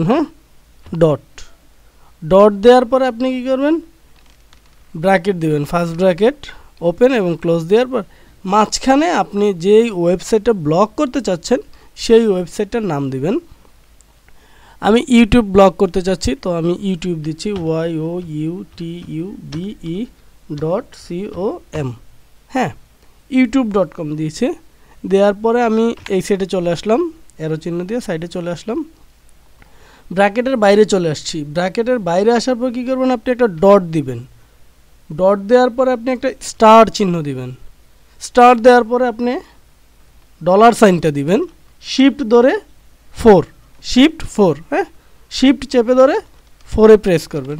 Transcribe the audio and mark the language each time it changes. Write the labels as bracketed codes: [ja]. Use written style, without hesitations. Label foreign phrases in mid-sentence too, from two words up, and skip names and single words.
[bn] হ্যাঁ, ডট দেওয়ার পরে আপনি কি করবেন, ব্র্যাকেট দিবেন, [en] first bracket open [bn] এবং ক্লোজ দেওয়ার পর মাঝখানে আপনি যেই ওয়েবসাইটটা ব্লক করতে চাচ্ছেন সেই ওয়েবসাইটটার নাম দিবেন। আমি ইউটিউব ব্লক করতে চাচ্ছি, তো আমি ইউটিউব দিচ্ছি, youtube.com। হ্যাঁ, youtube.com দিয়েছি। দেওয়ার পরে আমি এই সাইডে চলে আসলাম, অ্যারো চিহ্ন দিয়ে সাইডে চলে আসলাম, ব্র্যাকেটের বাইরে চলে আসছি। ব্র্যাকেটের বাইরে আসার পর কী করবেন, আপনি একটা ডট দিবেন। ডট দেওয়ার পরে আপনি একটা স্টার চিহ্ন দিবেন। স্টার দেওয়ার পরে আপনি [en] dollar sign-টা [bn] দিবেন, শিফট ধরে 4, শিফট 4, হ্যাঁ, শিফট চেপে ধরে 4-এ প্রেস করবেন।